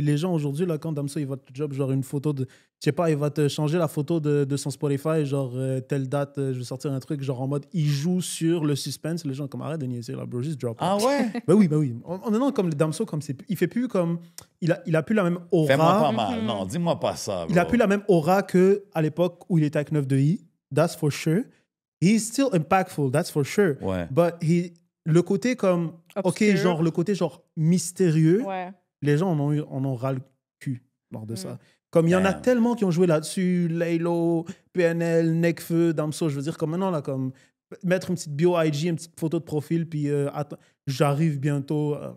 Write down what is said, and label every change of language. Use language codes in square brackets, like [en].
[fr] Les gens aujourd'hui, là, quand Damso, il va te job, genre une photo de. Je sais pas, il va te changer la photo de son Spotify, genre telle date, je vais sortir un truc, genre en mode, il joue sur le suspense. Les gens, comme arrête de niaiser, là, bro, juste drop. Ah ouais? Bah oui, bah oui. En non, comme le Damso, comme c'est. Il fait plus comme. Il a plus la même Fais-moi pas aura. mal. Non, dis-moi pas ça. Il a bro. plus la même aura qu'à l'époque où il était avec 9 de I. [en] That's for sure. He's still impactful, that's for sure. [fr] Ouais. But le côté comme. Obscur. Ok, genre le côté genre mystérieux. Ouais. Les gens en ont ras le cul lors de ça. Mm. Comme il y en a Damn. tellement qui ont joué là-dessus, Laylo, PNL, Nekfeu, Damso, je veux dire, comme maintenant, là, comme mettre une petite bio IG, une petite photo de profil, puis attends, j'arrive bientôt.